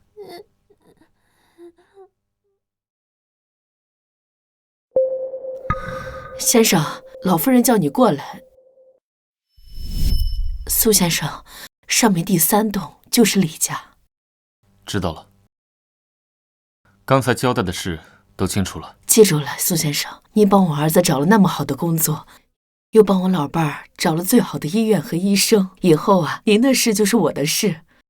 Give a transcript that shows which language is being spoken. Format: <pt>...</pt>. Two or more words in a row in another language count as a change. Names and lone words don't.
<zh>先生，老夫人叫你過來。蘇先生，上面第3 棟就是李家。知道了。剛才交代的事都清楚了。記住了，蘇先生，您幫我兒子找了那麼好的工作，又幫我老伴兒找了最好的醫院和醫生，以後啊，您的事就是我的事。</zh>